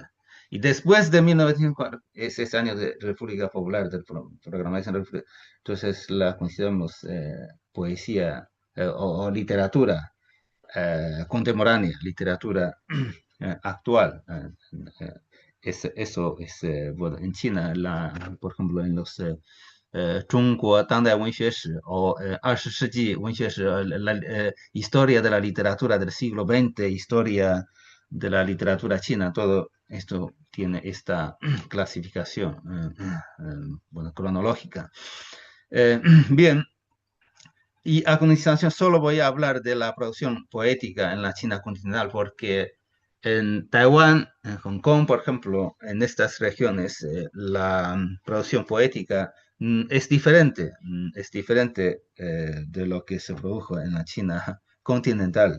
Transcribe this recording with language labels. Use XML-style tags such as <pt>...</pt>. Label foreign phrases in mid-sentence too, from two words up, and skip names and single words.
<es>Y después de 1940, ese año de República Popular, del programación de República, entonces la consideramos poesía o literatura contemporánea, literatura actual. Eso es, bueno, en China, por ejemplo, en los</es> <zh>中国当代文学史</zh> <es>o</es> <zh>20世纪文学史</zh> <es>historia de la literatura del siglo XX, historia de la literatura china, todo esto tiene esta clasificación bueno, cronológica. Bien, y a continuación solo voy a hablar de la producción poética en la China continental, porque en Taiwán, en Hong Kong, por ejemplo, en estas regiones, la producción poética es diferente de lo que se produjo en la China continental.</es>